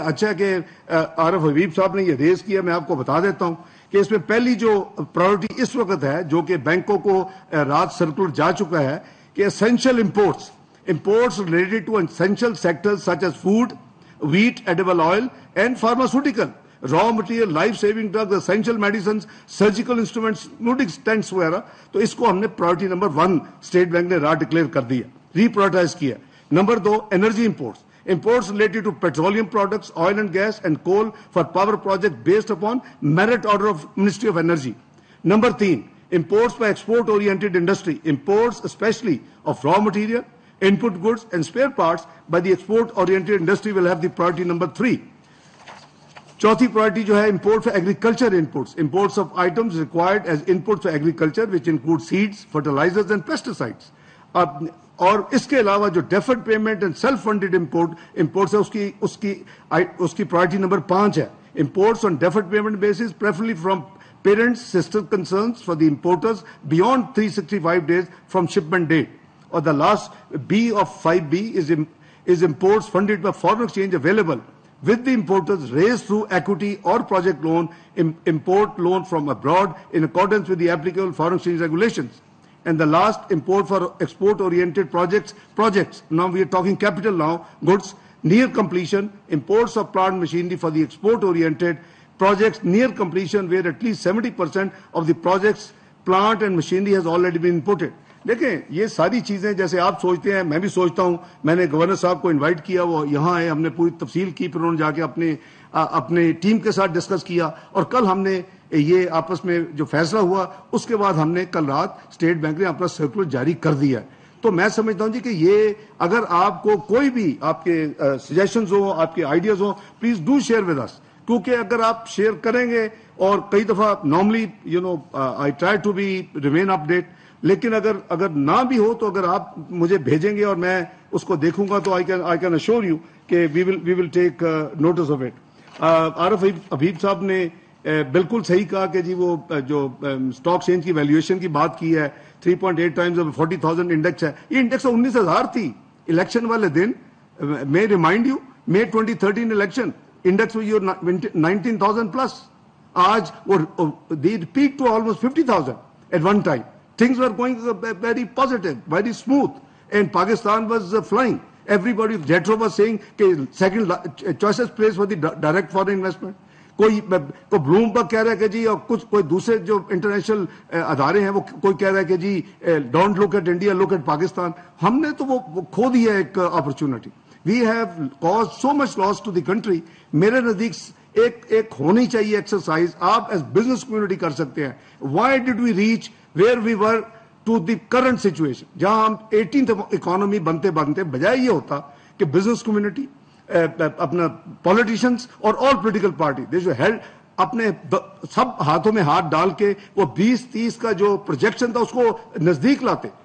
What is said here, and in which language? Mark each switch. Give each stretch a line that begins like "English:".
Urdu: اچھا کہ عارف حبیب صاحب نے یہ ریز کیا. میں آپ کو بتا دیتا ہوں کہ اس میں پہلی جو پرائورٹی اس وقت ہے جو کہ بینکوں کو رات سرکولر جا چکا ہے کہ essential
English: imports related to essential sectors such as food, wheat, edible oil and pharmaceutical, raw material, life-saving drugs, essential medicines, surgical instruments, including stents
Urdu: وغیرہ. تو اس کو ہم نے
English: priority number 1
Urdu: اسٹیٹ بینک نے رات ڈکلیئر کر دیا, ری پرائورٹائز کیا.
English: Number 2 energy imports related to petroleum products, oil and gas and coal for power project based upon merit order of Ministry of Energy. Number 3 imports by export oriented industry, imports especially of raw material, input goods and spare parts by the export oriented industry will have the priority number 3.
Urdu: چوتھی priority جو ہے
English: Import for agriculture imports of items required as input for agriculture which include seeds, fertilizers and pesticides.
Urdu: اور اس کے علاوہ جو
English: deferred payment and self funded imports
Urdu: ہے اس کی priority number 5 ہے.
English: Imports on deferred payment basis preferably from parents sister concerns for the importers beyond 365 days from shipment date. or the last B of 5B is imports funded by foreign exchange available with the importers raised through equity or project loan, import loan from abroad in accordance with the applicable foreign exchange regulations. And the last, import for export-oriented projects. Now we are talking capital now, goods near completion, imports of plant machinery for the export-oriented projects near completion where at least 70% of the projects, plant and machinery has already been imported.
Urdu: دیکھیں یہ ساری چیزیں جیسے آپ سوچتے ہیں میں بھی سوچتا ہوں. میں نے گورنر صاحب کو انوائٹ کیا, وہ یہاں آئے, ہم نے پوری تفصیل کی, پھر انہوں نے جا کے اپنے ٹیم کے ساتھ ڈسکس کیا, اور کل ہم نے یہ آپس میں جو فیصلہ ہوا اس کے بعد ہم نے کل رات اسٹیٹ بینک نے اپنا سرکولر جاری کر دیا. تو میں سمجھتا ہوں جی کہ یہ اگر آپ کو کوئی بھی آپ کے سجیشنز ہوں, آپ کے آئیڈیاز ہوں,
English: please do share with us,
Urdu: کیونکہ اگر آپ شیئر کریں گے, اور کئی دفعہ normally
English: I try to be remain up date,
Urdu: لیکن اگر نہ بھی ہو تو اگر آپ مجھے بھیجیں گے اور میں اس کو دیکھوں گا تو
English: I can assure you
Urdu: کہ
English: We will take notice of it.
Urdu: عارف حبیب صاحب نے بالکل صحیح کہا کہ جی وہ جو اسٹاک ایکسچینج کی ویلیویشن کی بات کی ہے, 3.8 ٹائمز 40,000 انڈیکس ہے. یہ انڈیکس 19,000 تھی الیکشن والے دن. میں
English: remind you,
Urdu: May 2013 election index 19,000 plus.
English: آج they peaked to almost 50,000 at one time. Things were going very positive, very smooth, and Pakistan was flying. Everybody, Jetro was saying کہ second choices place for the direct foreign investment.
Urdu: کوئی Bloomberg کہہ رہا ہے کہ جی, اور کوئی دوسرے جو انٹرنیشنل ادارے ہیں وہ کوئی کہہ رہا ہے کہ جی
English: Don't look at India, look at Pakistan.
Urdu: ہم نے تو وہ کھو دی ہے ایک opportunity.
English: We have cause so much loss to the country.
Urdu: میرے نزدیک ایک ہونی چاہیے ایکسرسائز آپ ایز بزنس کمیونٹی کر سکتے ہیں.
English: why did we reach where we were to the current situation,
Urdu: جہاں ہم 18th اکانومی بنتے بجائے یہ ہوتا کہ بزنس کمیونٹی, اپنا پالیٹیشینس اور all political party
English: they should held
Urdu: اپنے سب ہاتھوں میں ہاتھ ڈال کے وہ 20-30 کا جو پروجیکشن تھا اس کو نزدیک لاتے.